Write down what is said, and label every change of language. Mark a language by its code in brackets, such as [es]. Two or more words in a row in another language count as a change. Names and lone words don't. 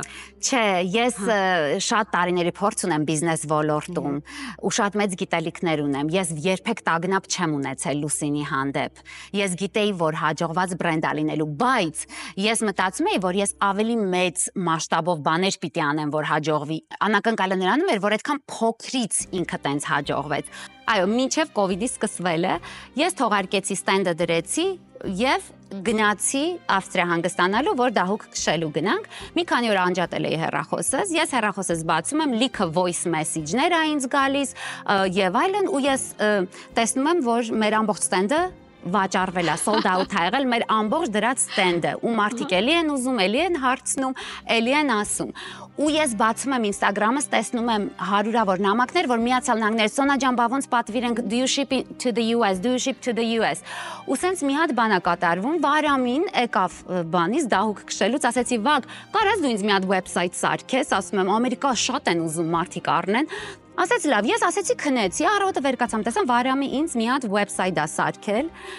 [hy] Չէ, ես շատ տարիների փորձ ունեմ բիզնես ոլորտում ու շատ մեծ գիտելիքներ ունեմ։ Ես երբեք տագնապ չեմ ունեցել Լուսինի հանդեպ։ Ես գիտեի, որ հաջողված բրենդ է լինելու, բայց ես մտածում էի, որ ես ավելի մեծ մասշտաբով բաներ պիտի անեմ, որ հաջողվի։ Անակնկալը նրանում էր, որ այդքան փոքրից ինքը տենց հաջողվեց։ Այո, մինչև COVID-ի սկսվելը ես թողարկեցի ստենդը դրեցի եւ գնացի Ավստրիա հանգստանալու, որ դահուկ քշելու գնանք։ Մի քանի օր անջատել էի հեռախոսս, ես հեռախոսս բացում եմ, լիքը [en] voice message- [hy] ներ ա ինձ գալիս եւ այլն, ու ես տեսնում եմ, որ մեր ամբողջ ստենդը վաճառվել է, [en] sold out [hy] ա եղել մեր ամբողջ դրած ստենդը, ու մարդիկ էլի են ուզում, էլի են հարցնում, էլի են ասում։ Ու ես բացում եմ Instagram-ս, տեսնում եմ հարյուրավոր նամակներ, որ Միացյալ Նահանգներ, Սոնա ջան, բա ոնց պատվիրենք, [en] do you ship to the US, do you ship to the US։ [hy] Ու սենց մի հատ բան է կատարվում, Վարամին եկավ բանից դահուկ քշելուց, ասեցի՝ «Վագ, կարաս դու ինձ մի հատ website սարքես», ասում եմ, Ամերիկա շատ են ուզում մարդիկ առնեն։ Ասեց լավ, ես ասեցի քնեցի, առավոտը վեր կացամ, տեսամ Վարամի ինձ մի հատ website-ա սարքել,